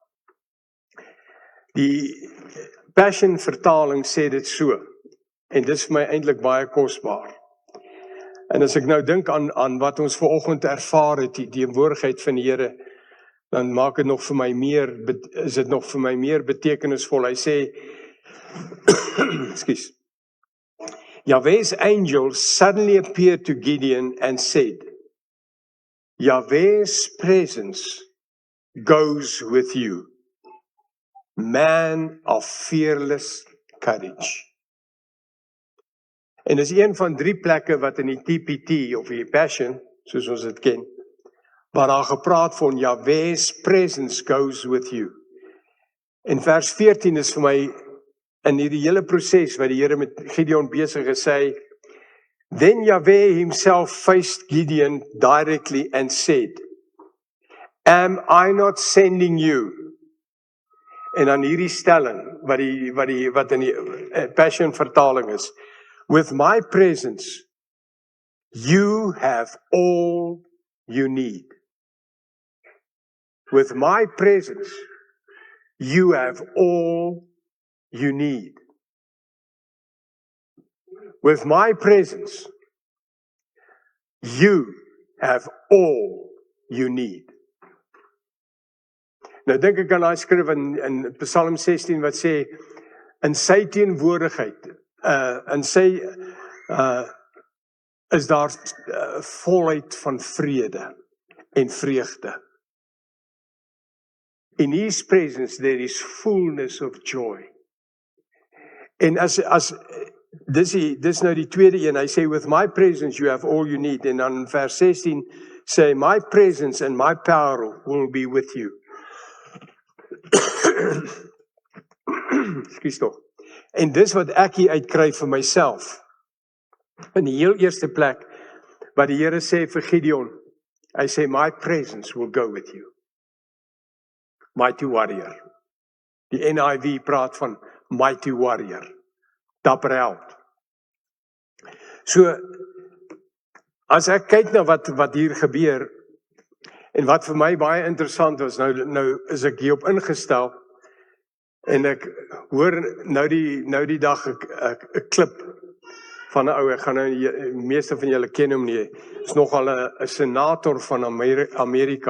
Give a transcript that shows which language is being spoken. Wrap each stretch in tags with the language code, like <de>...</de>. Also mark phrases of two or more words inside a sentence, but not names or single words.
<af>Die Passion vertaling sê dit so, en dit is vir my eintlik baie kosbaar. En as ek nou dink aan wat ons vanoggend ervaar het, die teenwoordigheid van die Here, dan maak dit nog vir my is dit nog vir my meer betekenisvol. Hy sê,</af> <en>excuse, Yahweh's angel suddenly appeared to Gideon and said, Yahweh's presence goes with you, man of fearless courage.</en> <af>En dis een van 3 plekke wat in die TPT of die Passion, soos ons dit ken, waar daar gepraat van</af> <en>Yahweh's presence goes with you.</en> <af>En vers 14 is vir my in hierdie hele proses wat die Here met Gideon besig is, sê,</af> <en>Then Yahweh himself faced Gideon directly and said, Am I not sending you?</en> <af>En dan hierdie stelling, wat in die Passion vertaling is,</af> <en>With my presence, you have all you need. With my presence, you have all you need. With my presence, you have all you need.</en> <af>Nou dink ek aan daai skrif in Psalm 16 wat sê, in sy teenwoordigheid, in sy is daar volheid van vrede en vreugde.</af> <en>In his presence there is fullness of joy.</en> <af>En dis nou die tweede een, hy sê,</af> <en>with my presence you have all you need,</en> <af>en dan in vers 16 sê,</af> <en>my presence and my power will be with you.</en> <af>Ekskuus tog. En dis wat ek hier uitkry vir myself. In die heel eerste plek, wat die Here sê vir Gideon, hy sê,</af> <en>my presence will go with you. Mighty warrior.</en> <af>Die NIV praat van</af> <en>mighty warrior.</en> <af>Dapper held. So, as ek kyk na wat hier gebeur, en wat vir my baie interessant was, nou is ek hierop ingestel, en ek hoor nou die dag 'n klip van 'n ou, ek gaan nou, die meeste van julle ken hom nie, is nogal 'n senator van Amerika.</af>